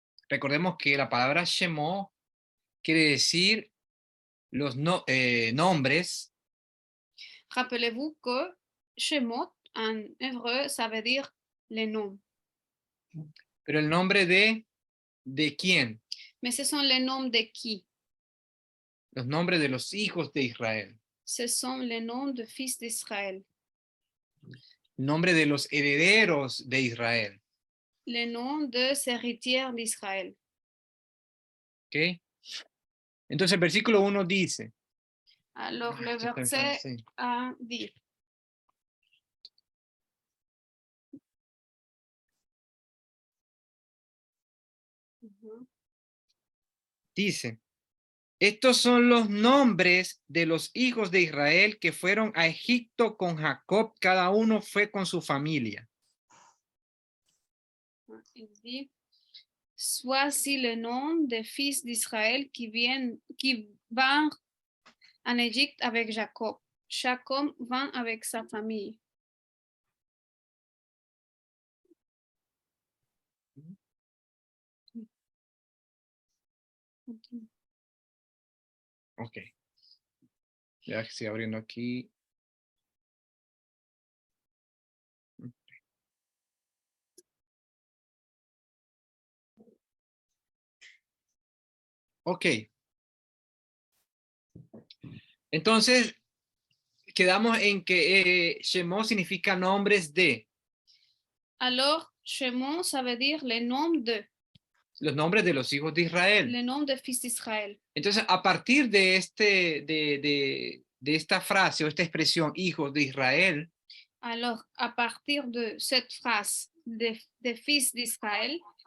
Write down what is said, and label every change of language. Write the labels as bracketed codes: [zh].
[es] Recordemos que la palabra Shemot quiere decir los nombres. [fr] Rappelez-vous que Shemot en hébreu, ça veut dire les noms. [es] Pero el nombre ¿de quién? Mais ce sont les noms de qui? Los nombres de los hijos de Israel. Ce sont les noms de fils d'Israël. El nombre de los herederos de Israel. Les noms des héritiers d'Israël. ¿Ok? Entonces el versículo 1 dice. [fr] Alors le verset [es] Sí. [fr] 1 dit. [es] Dice, estos son los nombres de los hijos de Israel que fueron a Egipto con Jacob, cada uno fue con su familia. [fr] Il dit, voici le nom des fils d'Israël qui vinrent en Égypte avec Jacob. Jacob vint avec sa famille. [es] Ok. Ya estoy abriendo aquí. Ok. Entonces, quedamos en que Shemot significa nombres de. [fr] Alors, Shemot, ça veut dire les noms de. [es] Los nombres de los hijos de Israel. [fr] Les noms des fils d'Israël. [es] Entonces, a partir de esta frase o esta expresión, hijos de Israel. [fr] Alors, à partir de cette phrase des fils d'Israël,